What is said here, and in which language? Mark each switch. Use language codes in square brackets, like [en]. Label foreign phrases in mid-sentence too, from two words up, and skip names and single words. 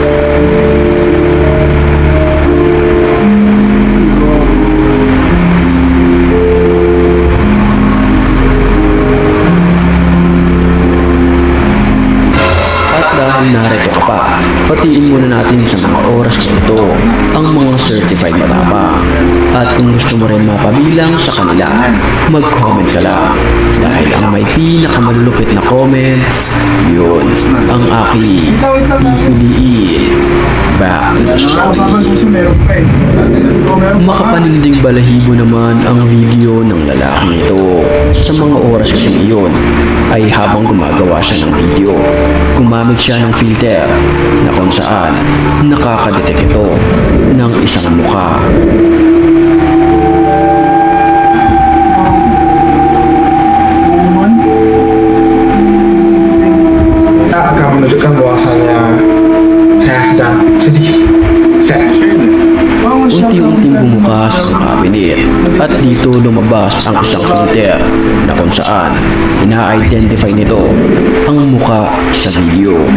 [tl] Dahil narito ka pa, patiin muna natin sa mga oras na ito ang mga certified matapang. At kung gusto mo rin mapabilang sa kanila, mag-comment ka lang. Dahil ang may pinakamalulupit na comments, yun ang aking pipiliin. [en] Back to the story. [tl] Makapaninding balahibo naman ang video ng lalaki ito. Sa mga oras kasing iyon, ay habang gumagawa siya ng video, gumamit siya ng filter na kung saan nakakadetect ito ng isang mukha. [id] Akan menunjukkan bahwasannya saya sedang sedih. [tl] Unti-unting bumukas ang cabinet at dito lumabas ang isang filter na kung saan ina-identify nito ang muka sa video.